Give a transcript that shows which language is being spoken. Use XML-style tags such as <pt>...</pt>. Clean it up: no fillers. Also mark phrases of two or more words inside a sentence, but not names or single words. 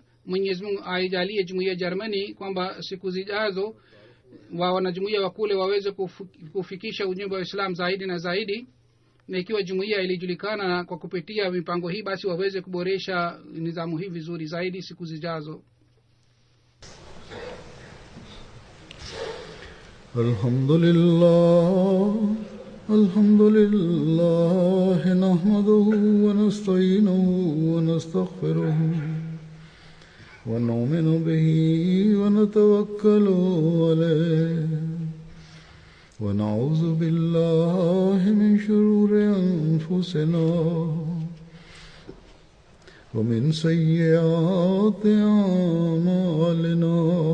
<sw>mwenyezi mungu aijalie jumuiya ya Germany kwamba siku zijazo wa wanajumuiya wa kule waweze kufikisha ujumbe wa islam zaidi na zaidi, na ikiwa jumuiya ilijulikana kwa kupitia mipango hii, basi waweze kuboresha nidhamu hii vizuri zaidi siku zijazo.</sw> <ar>الحمد لله نحمده ونستعينه و نستغفره ونؤمن به ونتوكل عليه ونعوذ بالله من شرور أنفسنا ومن سيئات أعمالنا.</ar>